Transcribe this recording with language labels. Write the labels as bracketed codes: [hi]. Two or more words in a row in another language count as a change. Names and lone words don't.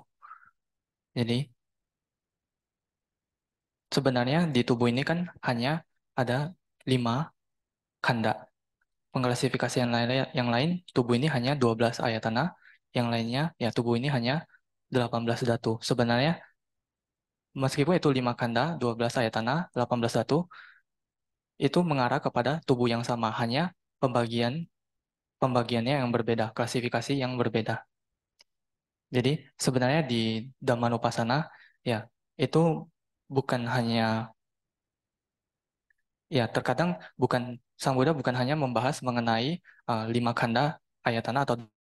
[id] Jadi sebenarnya di tubuh ini kan hanya ada 5 khanda. Pengklasifikasian yang lain, tubuh ini hanya 12 ayatana, yang lainnya ya tubuh ini hanya 18 dhatu. Sebenarnya meskipun itu 5 khanda, 12 ayatana, 18 dhatu, itu mengarah kepada tubuh yang sama, hanya pembagiannya yang berbeda, klasifikasi yang berbeda. Jadi sebenarnya di Dhammanupassana ya itu bukan hanya ya terkadang bukan Sang Buddha bukan hanya membahas mengenai 5 [pi] khanda ayatana [id] atau